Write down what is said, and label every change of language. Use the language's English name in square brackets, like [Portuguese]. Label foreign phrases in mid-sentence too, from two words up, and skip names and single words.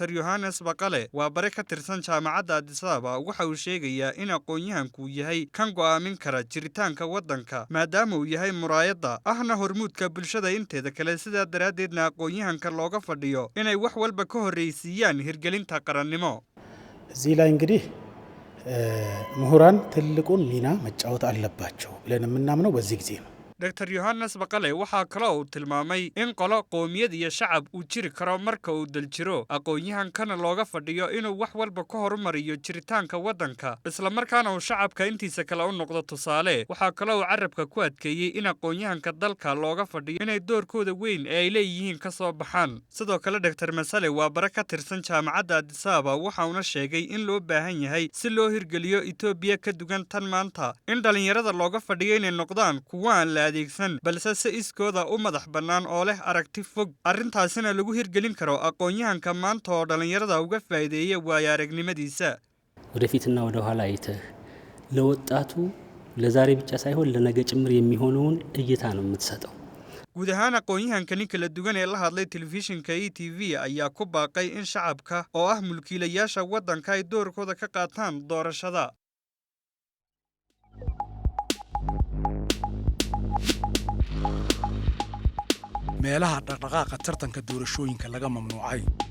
[Somali] Yohannes Baqale waa bare ka tirsan jaamacadda Addis Ababa waxa uu sheegayaa in aqoon-yahanku yahay kan go'aamin kara jiritaanka waddanka maadaama uu yahay muraayadda ahna hormuudka bulshada inteeda kale sidaa daraaddeedna aqoon-yahanka looga fadhiyo inay wax walba ka horreysiiyaan hirgelinta qarannimo [Amharic] እዚህ ላይ እንግዲህ ምሁራን ትልቁን ሚና መጫወት አለባቸው ብለን የምናምነው በዚህ ጊዜ ነው [Somali] Dr. Yohannes Baqale waxaa kale oo tilmaamay in qolo qoomiyad iyo shacab uu jiri karo marka uu daljiro aqoon-yahankana looga fadhiyo inuu wax walba ka horumariyo jiritaanka waddanka isla markaana uu shacabka intiisa kale u noqdo tusaale waxaa kale oo carabka ku adkeeyay in aqoon-yahanka dalka looga fadhiyo inay doorkooda weyn ee ay leeyihiin ka soo baxaan sidoo kale Dr. Masale waa bare ka tirsan jaamacadda Addis Ababa waxa uu sheegay in loo baahan yahay si loo hirgeliyo Ethiopia ka duwan tan maanta in dhalinyarada looga fadhiyo inay noqdaan kuwa aan la adeegsan balse si iskooda u madax bannaan oo leh aragti fog arrintaasina lagu hirgelin karo aqoon-yahanka maanta oo dhalinyarada uga faa'iideeya waaya aragnimadiisa [Amharic] ወደፊትና ወደ ኋላ አይተህ ለወጣቱ ለዛሬ ብቻ ሳይሆን ለነገ ጭምር የሚሆነውን እይታ ነው የምትሰጠው [Somali] guud ahaan aqoonyahankani kala duwan ee la hadlay telefishinka ETV ayaa ku baaqay in shacabka oo ah mulkiilayaasha waddanka ay doorkooda ka qaataan doorashada. meelaha dhaqdhaqaaqa tartanka doorashooyinka laga mamnuucay.